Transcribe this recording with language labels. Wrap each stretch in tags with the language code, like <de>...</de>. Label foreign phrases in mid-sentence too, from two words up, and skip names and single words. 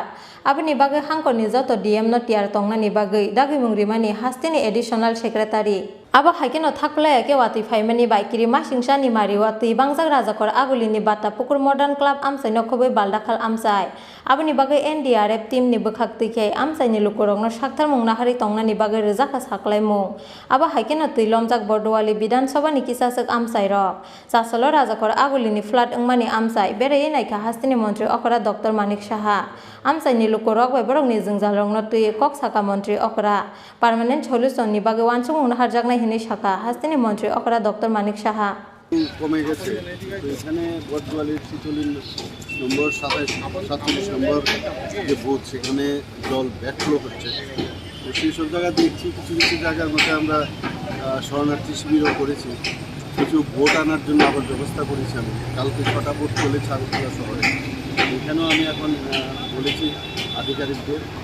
<trp>Abani bagai hangko ni joto DM no tiar tongna ni bagai dagi mungrimani hastini</trp> <en>additional secretary</en> <trp>aba haikeno thakpla ke wati phaimani baikiri masingsa ni mari wati bangjak rajakor agulini bata pukur modern club amsai no khobai baldakhal amsai abani bagai NDRF team ni bukhakti ke amsai ni lukurong no sakthar mungna hari tongna ni bagai rejaka saklai mung aba haikeno tilomjak bordowali bidan sabha ni kisasek amsai ro sasolo rajakor agulini flat ungmani amsai berei naika hastini mantri okra Dr. Manik Shaha amsai ni lukurok bai borok ni jingjalrong no tui kok saka mantri okra</trp> <en>permanent solution</en> <trp>ni bagai wansung ungna harjakna hini saka hastini mantri okra Dr. Manik Shaha</trp> <bn>কমে গেছে তো এখানে বটগোয়ালির ৪৬ নম্বর ৪৭ নম্বর যে বুথ সেখানে জল ব্যাকফ্লো হচ্ছে তো সেই সব জায়গা দেখছি কিছু কিছু জায়গার মধ্যে আমরা শরণার্থী শিবিরও করেছি কিছু ভোট আনার জন্য আবার ব্যবস্থা করেছি আমি কালকে ৬টা ভোট চলেছে আগরতলা শহরে এখানেও আমি এখন বলেছি আধিকারিকদের</bn>